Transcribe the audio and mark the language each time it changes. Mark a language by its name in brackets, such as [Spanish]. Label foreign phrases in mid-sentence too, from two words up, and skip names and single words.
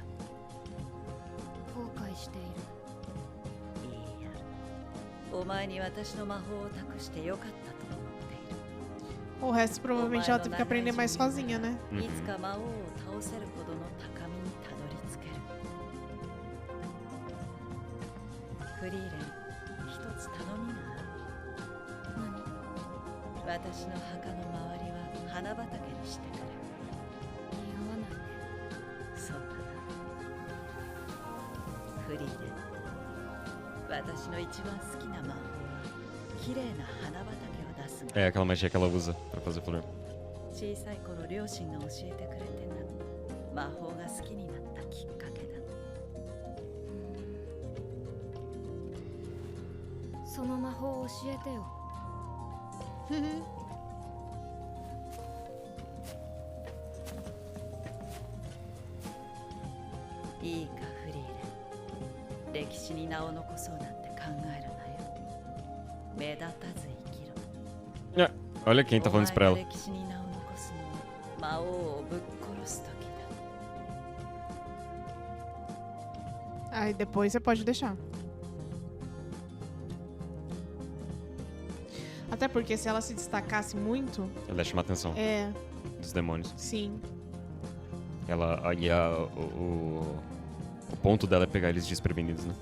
[Japanese] 後悔しているいいやお前に私の魔法を託してよかったと思っている [Portuguese] O resto provavelmente ela teve que aprender mais sozinha, né? [Japanese] いつか魔王を倒せるほどの高みにたどり着けるリーレン、一つ頼みがある。私の墓の周りは花畑にしてくれ。似合わないね。そうだな。フリーレン、私の一番好きな魔法は綺麗な花畑を出すの。 [Portuguese] É aquela magia que ela usa pra fazer flor. [Japanese] 小さい頃両親が教えてくれてな、魔法が好きになったきっかけだ。その魔法を教えてよ。いいかフリーレン、歴史に名を残そうなんて考えるなよ。目立たず生きろ。 [Portuguese] É, olha quem tá falando isso pra ela. [Japanese] お前が歴史に名を残すのは魔王をぶっ殺す時だ。 [Portuguese] Aí depois você pode deixar. Até porque se ela se destacasse muito, Ela ia chamar a atenção é, dos demônios. sim. Ela ia. O ponto dela é pegar eles desprevenidos, né?